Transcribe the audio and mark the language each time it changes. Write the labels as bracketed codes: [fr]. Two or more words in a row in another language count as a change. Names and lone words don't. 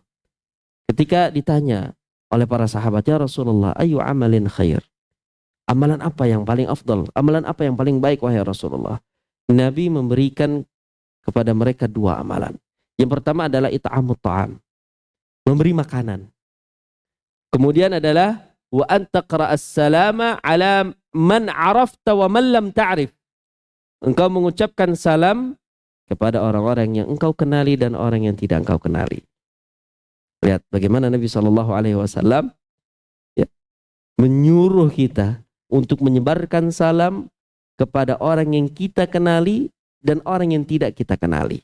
[id] Ketika ditanya oleh para sahabat, [ar] يا رسول الله أي عمل خير? [id] Amalan apa yang paling afdal? Amalan apa yang paling baik wahai Rasulullah? Nabi memberikan kepada mereka dua amalan. Yang pertama adalah [ar] إطعام الطعام, [id] memberi makanan. Kemudian adalah [ar] وأن تقرأ السلام على من عرفت ومن لم تعرف. [id] Engkau mengucapkan salam kepada orang-orang yang engkau kenali dan orang yang tidak engkau kenali. Lihat bagaimana Nabi SAW menyuruh kita untuk menyebarkan salam kepada orang yang kita kenali dan orang yang tidak kita kenali.